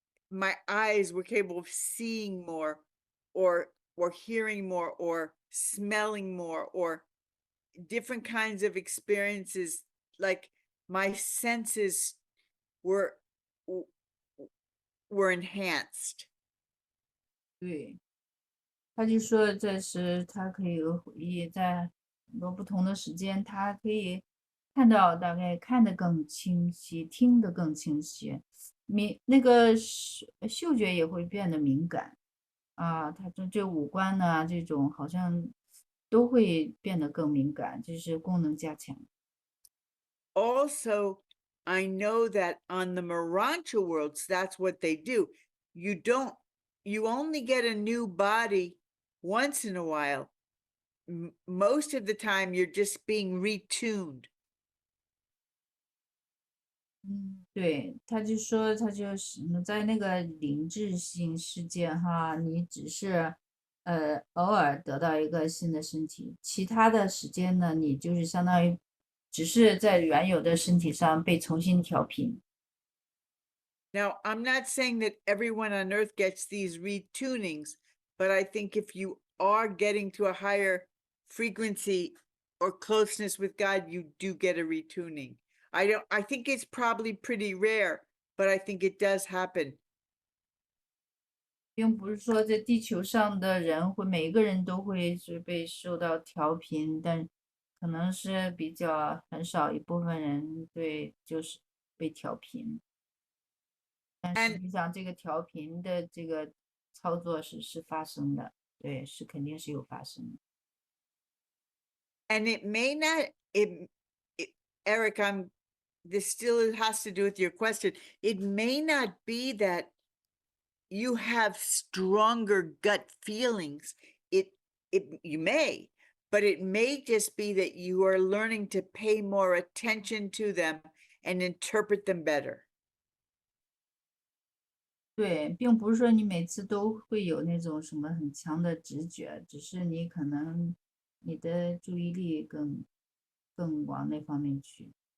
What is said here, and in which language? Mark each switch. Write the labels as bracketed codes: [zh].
[en] My eyes were capable of seeing more, or hearing more, or smelling more, or different kinds of experiences. Like my senses were enhanced. [zh] 对，他就说这是他可以也在很多不同的时间，他可以看到大概看得更清晰，听得更清晰，那个嗅觉也会变得敏感啊，他这五官呢，这种好像都会变得更敏感，就是功能加强。 [en] Also, I know that on the Marancha worlds, that's what they do. You only get a new body once in a while. Most of the time, you're just being retuned. [zh] 对，他就说他就是在那个灵智性世界哈，你只是偶尔得到一个新的身体，其他的时间呢，你就是相当于只是在原有的身体上被重新调频。 [en] Now, I'm not saying that everyone on earth gets these retunings, but I think if you are getting to a higher frequency or closeness with God, you do get a retuning. I think it's probably pretty rare, but I think it does happen. [zh] 并不是说在地球上的人每个人都会是被受到调频，但可能是比较很少一部分人对就是被调频，但实 [en] And [zh] 际上这个调频的这个操作是发生的，对，是肯定是有发生的。 [en] and it may not it Eric, this still has to do with your question. It may not be that you have stronger gut feelings. You may, but it may just be that you are learning to pay more attention to them and interpret them better. [zh] 对，并不是说你每次都会有那种什么很强的直觉，只是你可能你的注意力更往那方面去。